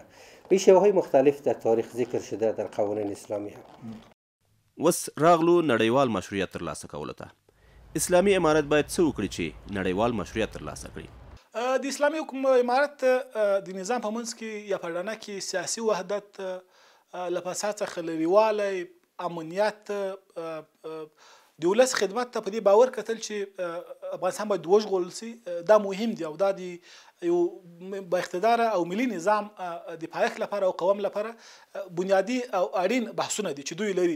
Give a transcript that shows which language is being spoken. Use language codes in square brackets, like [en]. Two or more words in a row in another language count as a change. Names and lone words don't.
[fa] به شیوه‌های مختلف در تاریخ ذکر شده در قوانین اسلامی هم. [ps] وس راغلو نړیوال مشروعیت ترلاسه کولو ته اسلامي امارت باید څه وکړي چې نړیوال مشروعیت ترلاسه کړي؟ د اسلامي امارت د نظام په منځ کې یا په ډانه کې سیاسي وحدت، له فساد څخه لرېوالی، امنیت، د ولس خدمت ته په دې باور کتل چې افغانستان باید وژغورل سي، دا مهم دي او دا د یو با اقتداره او ملي نظام د پایښت لپاره او قوم لپاره بنیادي او اړین بحثونه دي چې دوی لري.